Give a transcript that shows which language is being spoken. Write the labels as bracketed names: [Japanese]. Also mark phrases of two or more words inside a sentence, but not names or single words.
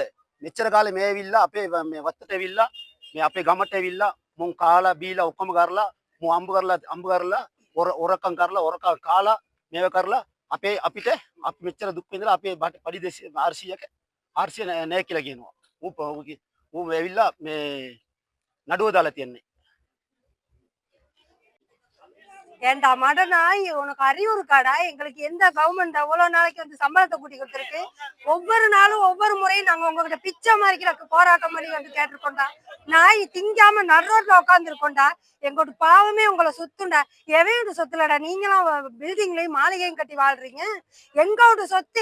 [Sinhala] මෙච්චර කාලේ මේ ඇවිල්ලා අපේ මේ වත්තට ඇවිල්ලා මේ අපේ ගමට ඇවිල්ලා මුන් කාලා බීලා ඔක්කොම කරලා මු අම්බ කරලා ඔරකම් කරලා ඔරකම් කාලා මේව කරලා අපිට අපි මෙච්චර දුක් විඳලා අපේ පඩි 400ක 400 නැහැ කියලා කියනවා. ඌ ඇවිල්ලා මේ නඩුව දාලා තියන්නේ. [Tamil] ஏண்டா மட நாய் உனக்கு அறிவு இருக்காடா எங்களுக்கு எந்த கவர்மெண்ட் அவ்வளவு நாளைக்கு வந்து சம்பளத்தை கூட்டி கொடுத்துருக்கு ஒவ்வொரு நாளும் ஒவ்வொரு முறையும் நாங்க உங்ககிட்ட பிச்சை மாதிரிக்கிற போராட்டம் பண்ணி வந்து கேட்டிருக்கோண்டா நாய் திங்காம நடுரோட்ல உட்காந்து இருக்கோண்டா எங்களோட பாவமே உங்களை சொத்துண்டா எவையோட சொத்துலடா நீங்களும் பில்டிங்லயும் மாளிகையும் கட்டி வாழ்றீங்க எங்களோட சொத்து